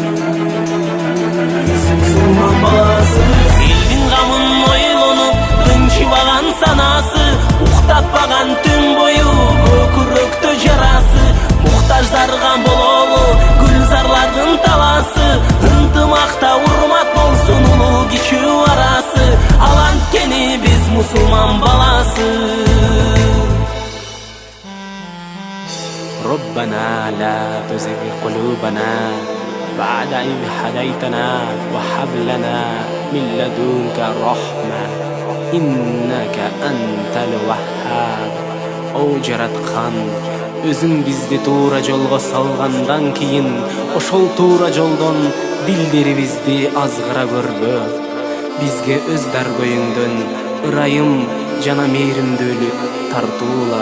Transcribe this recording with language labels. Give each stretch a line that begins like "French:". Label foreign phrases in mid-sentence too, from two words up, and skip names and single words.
Kyrgyz: Мусулман баласы элдин камын ойлонуп тынчыбаган санасы, уктатпаган түн бою көкүрөктө жарасы. Муктаждарга бололу гүлзарлардын таласы, ынтымакта урмат болсун улуу кичүү арасы. Ал анткени биз мусулман баласы.
Arabic: ربنا لا تزغ قلوبنا بعد إذ هديتنا وهب لنا من لدنك رحمة إنك أنت الوهاب.
Kyrgyz: О жараткан, өзүң бизди туура жолго салгандан кийин ошол туура жолдон дилдерибизди азгыра көрбө. Бизге өз даргөйүңдөн ырайым жана мээримдүүлүк тартуула.